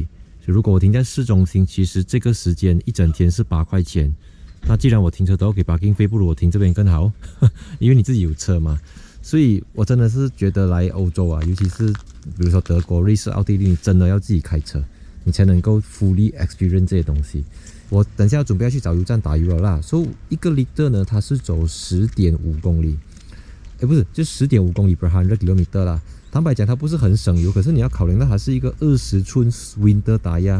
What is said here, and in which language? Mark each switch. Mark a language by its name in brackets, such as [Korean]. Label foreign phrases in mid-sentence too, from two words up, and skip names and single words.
[Chinese] 所以如果我停在市中心，其实这个时间一整天是8块钱。那既然我停车都要给 parking 费，不如我停这边更好，因为你自己有车嘛。所以我真的是觉得来欧洲啊，尤其是比如说德国、瑞士、奥地利，你真的要自己开车，你才能够 [English] fully experience [Chinese] 这些东西。我等下准备要去找油站打油了啦。所以1个 liter 呢，它是走10.5公里，不是，就10.5公里 per 100 km 啦。坦白讲，它不是很省油，可是你要考量到它是一个20寸 Winter 打压。